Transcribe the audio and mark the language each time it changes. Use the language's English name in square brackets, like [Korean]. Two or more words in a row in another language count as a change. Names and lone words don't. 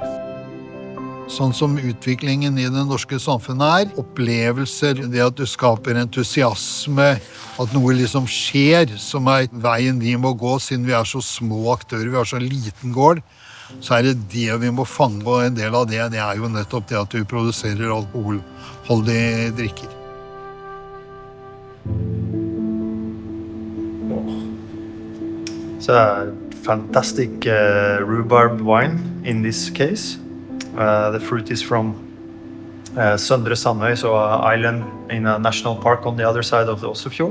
[Norwegian] Sånn som utviklingen i det norske samfunnet opplevelser, det at du skaper entusiasme, at noe liksom skjer, som veien vi må gå, siden vi så små aktører, vi har så liten gård, så det vi må fange, og en del av det jo nettopp det at du produserer alkoholholdige drikker. [English] It's a fantastic rhubarb wine in this case. The fruit is from Søndre Sandøy, so an island in a national park on the other side of the Oslofjord.